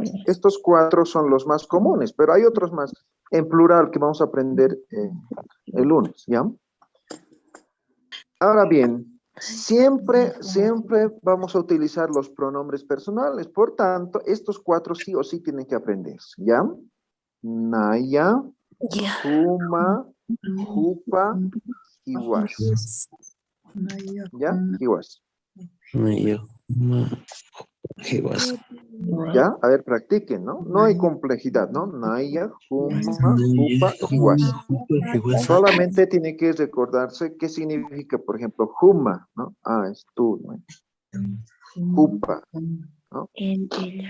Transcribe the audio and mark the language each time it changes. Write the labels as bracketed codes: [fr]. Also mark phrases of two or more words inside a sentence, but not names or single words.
[es] Estos 4 son los más comunes, pero hay otros más en plural que vamos a aprender el lunes, ¿ya? Ahora bien, siempre vamos a utilizar los pronombres personales, por tanto, estos 4 sí o sí tienen que aprenderse, ¿ya? [ay] Naya, Juma, Jupa, Hiwas. [es] ¿Ya? Hiwas. [ay] Naya, Juma, Hiwas. [es] ¿Ya? A ver, practiquen, ¿no? No hay complejidad, ¿no? [ay] Naya, Juma, Jupa, Hiwas. [es] Solamente tiene que recordarse qué significa, por ejemplo, Juma, ¿no? Es tú, ¿no? Jupa. ¿no? En ella.